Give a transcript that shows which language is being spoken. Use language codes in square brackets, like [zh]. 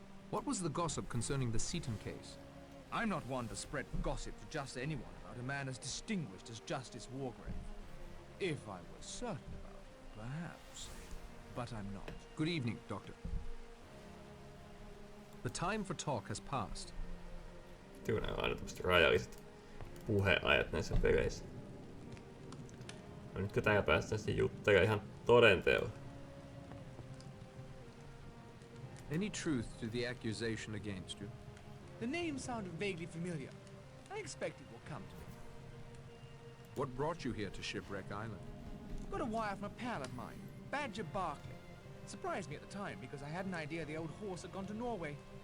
[en] What was the gossip concerning the Seaton case? I'm not one to spread gossip to just anyone about a man as distinguished as Justice Wargrave. If I was certain about it, perhaps. But I'm not. Good evening, Doctor. The time for talk has passed. [fi] Tyynä on aina tämmöset rajalliset puheajat näissä peleissä. No nytkö täällä päästään sitten juttelemaan ihan todenteolla? [en] Any truth to the accusation against you? The name sounded vaguely familiar. I expect it will come to me. What brought you here to Shipwreck Island? Got a wire from a pal of mine, Badger Barkley. Surprised me at the time because I had an idea the old horse had gone to Norway.